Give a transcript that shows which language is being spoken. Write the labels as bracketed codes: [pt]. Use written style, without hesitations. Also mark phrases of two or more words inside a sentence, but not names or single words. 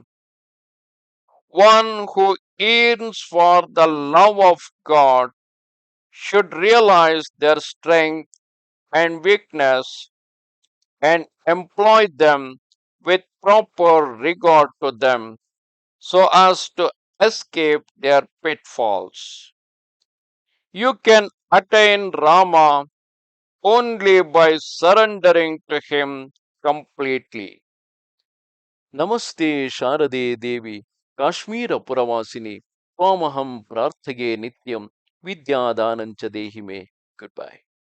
[en] One who yearns for the love of God should realize their strength and weakness and employ them with proper regard to them so as to escape their pitfalls. You can attain Rama only by surrendering to him completely. [sa] ನಮಸ್ತೆ ಶಾರದೆ ದೇವಿ ಕಾಶ್ಮೀರ ಪುರವಾಸಿನಿ ತ್ವಾಮಹಂ ಪ್ರಾರ್ಥಗೆ ನಿತ್ಯಂ ವಿದ್ಯಾದಾನಂಚ ದೇಹಿ ಮೇ [en] good bye